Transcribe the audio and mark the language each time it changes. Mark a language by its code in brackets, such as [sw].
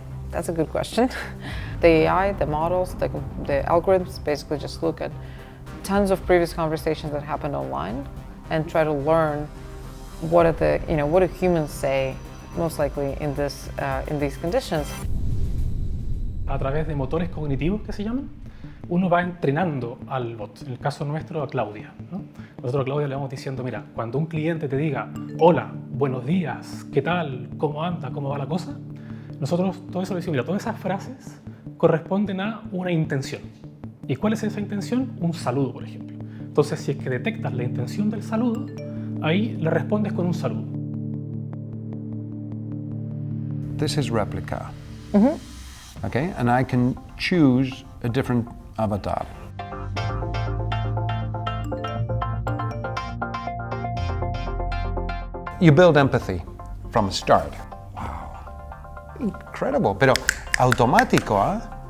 [en] That's a good question. The AI, the models, the algorithms basically just look at tons of previous conversations that happened online and try to learn what do humans say most likely in these conditions. [es] A través de motores cognitivos que se llaman, uno va entrenando al bot. En el caso nuestro, a Claudia, ¿no? Nosotros a Claudia le vamos diciendo, mira, cuando un cliente te diga, hola, buenos días, ¿qué tal? ¿Cómo anda? ¿Cómo va la cosa? Nosotros todo eso le decimos, mira, todas esas frases corresponden a una intención. ¿Y cuál es esa intención? Un saludo, por ejemplo. Entonces, si es que detectas la intención del saludo, ahí le respondes con un saludo. [en] This is Replica. Okay, and I can choose a different avatar. You build empathy from the start. Wow, incredible, [es] pero automático, [en] huh?